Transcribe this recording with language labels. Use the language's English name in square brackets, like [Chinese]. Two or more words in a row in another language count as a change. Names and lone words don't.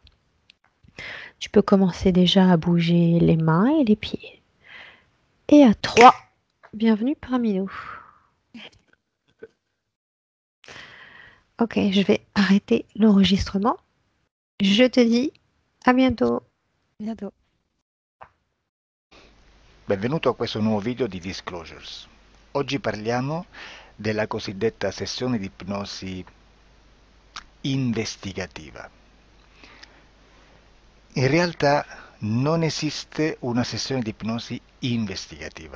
[French] Tu peux commencer déjà à bouger les mains et les pieds. Et à 3, bienvenue parmi nous. Ok, je vais arrêter l'enregistrement. Je te dis à bientôt. Bientôt. [Italian] Benvenuto a questo nuovo video di Disclosures. Oggi parliamo della cosiddetta sessione di ipnosi investigativa. In realtà non esiste una sessione di ipnosi investigativa.